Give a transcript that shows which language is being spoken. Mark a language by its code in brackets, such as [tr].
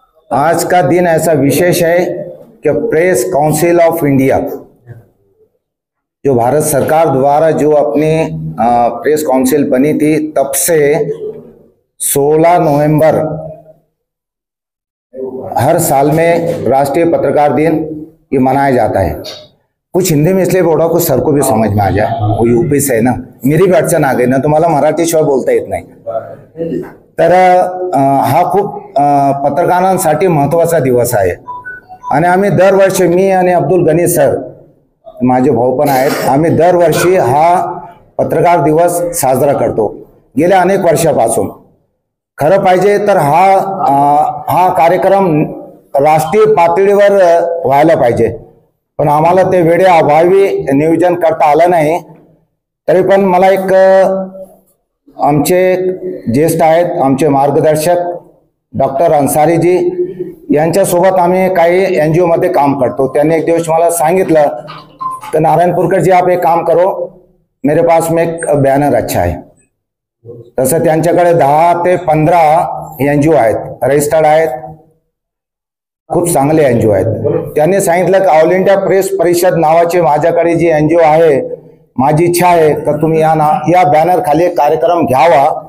[hi] आज का दिन ऐसा विशेष है कि प्रेस काउंसिल ऑफ इंडिया जो भारत सरकार द्वारा जो अपनी प्रेस काउंसिल बनी थी, तब से 16 नवंबर हर साल में राष्ट्रीय पत्रकार दिन ये मनाया जाता है। कुछ हिंदी में इसलिए बोल रहा हूँ कुछ सर को भी समझ में आ जाए, वो यूपी से है ना, मेरी भी अडचण आ गई ना, तो [mr] मला मराठी शिवाय बोलता येत नाही। तर हा खूप पत्रकारांसाठी महत्त्वाचा दिवस आहे आणि आम्ही दरवर्षी, मी आणि अब्दुल गनी सर, माझे भाऊ पण आहेत, आम्ही दरवर्षी हा पत्रकार दिवस साजरा करतो गेल्या अनेक वर्षापासून। खरं पाहिजे तर हा कार्यक्रम राष्ट्रीय पातळीवर व्हायला पाहिजे, पण आम्हाला ते वेळे अभावी नियोजन करता आलं नाही। तरी पण मला एक आमचे ज्येष्ठ आहेत, आमचे मार्गदर्शक डॉक्टर अन्सारीजी यांच्यासोबत आम्ही काही NGO मध्ये काम करतो। त्यांनी एक दिवस मला सांगितलं तर [hi] नारायणपूरकर जी आप एक काम करो, मेरे पास में एक बैनर अच्छा है। [mr] तसं त्यांच्याकडे 10 ते 15 NGO आहेत, रजिस्टर्ड आहेत, खूप चांगले NGO आहेत। त्यांनी सांगितलं की ऑल इंडिया प्रेस परिषद नावाची माझ्याकडे जी NGO आहे, माझी इच्छा आहे की तुम्ही या बॅनर खाली एक कार्यक्रम घ्यावा।